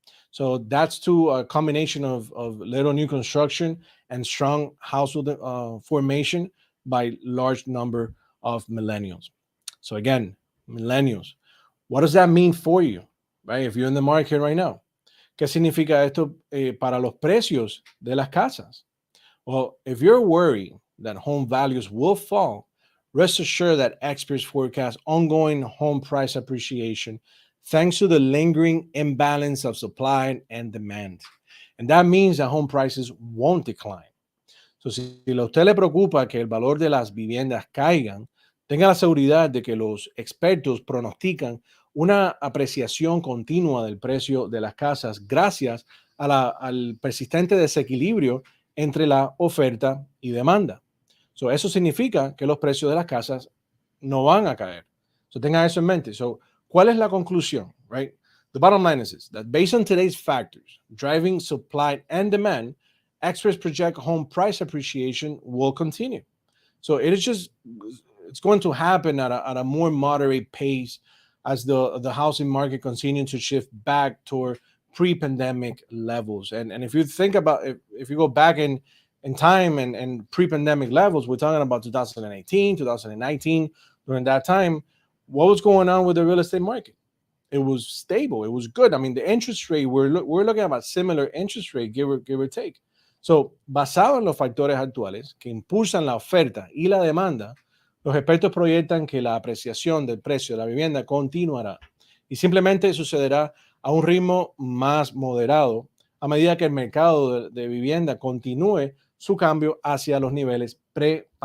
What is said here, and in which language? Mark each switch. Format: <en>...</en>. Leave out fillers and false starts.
<en>So that's to a combination of little new construction and strong household formation by large number of millennials. So again, millennials, what does that mean for you, right? If you're in the market right now,</en> <es>¿qué significa esto para los precios de las casas?</es> <en>Well, if you're worried that home values will fall, rest assured that experts forecast ongoing home price appreciation thanks to the lingering imbalance of supply and demand. And that means that home prices won't decline.</en> <es>So, si a usted le preocupa que el valor de las viviendas caigan, tenga la seguridad de que los expertos pronostican una apreciación continua del precio de las casas gracias al persistente desequilibrio entre la oferta y demanda. So, eso significa que los precios de las casas no van a caer. So, tenga eso en mente. So, ¿cuál es la conclusión?</es> <en>Right? The bottom line is this, that based on today's factors, driving supply and demand, experts project home price appreciation will continue. So it's going to happen at a more moderate pace as the housing market continues to shift back toward pre-pandemic levels. And if you think about, if you go back in time and pre-pandemic levels, we're talking about 2018, 2019, during that time, what was going on with the real estate market? It was stable. It was good. I mean, the interest rate, we're looking at similar interest rate, give or take.</en> <es>So, basado en los factores actuales que impulsan la oferta y la demanda, los expertos proyectan que la apreciación del precio de la vivienda continuará y simplemente sucederá a un ritmo más moderado a medida que el mercado de vivienda continúe su cambio hacia los niveles pre-pandemia.</es>